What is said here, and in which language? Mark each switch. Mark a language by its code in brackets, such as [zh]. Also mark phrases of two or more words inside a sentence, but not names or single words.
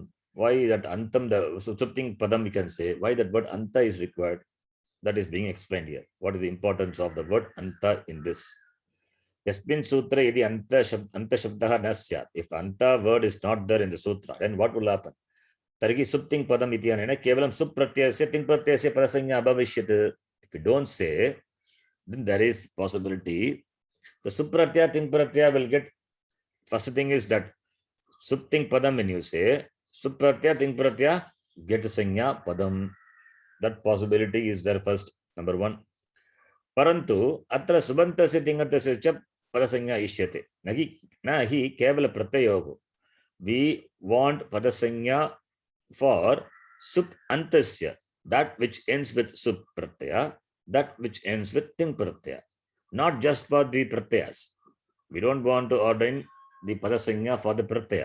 [en] Why that Antam, the [sa] Supting Padam [en] we can say. Why that word Anta is required? That is being explained here. What is the importance of the word Anta in this? [sa] Yasmin Sutra yadi Anta Shabdaha Nasyat. [en] If Anta word is not there in the Sutra, then what will happen? [sa] Tariki Supting Padam Ityanena Kevalam Supratyasya Ting Pratyasya Parasanya Abhavishyat. [en] If you don't say, then there is possibility the [sa] Supratya Ting Pratyaya [en] will get. First thing is that [sa] Supting Padam, [en] when you say [sa] Supratya Ting Pratyaya [en] get [sa] Sanya Padam. [en] That possibility is there first, number one. [sa] Parantu atra subantasya tingatasya cha padasanya ishyate. Nahi kevala pratyayogo. [en] We want padasanya for [sa] sup antasya, [en] that which ends with sup pratyaya, that which ends with ting pratyaya. Not just for the pratyayas. We don't want to ordain the padasanya for the pratyaya.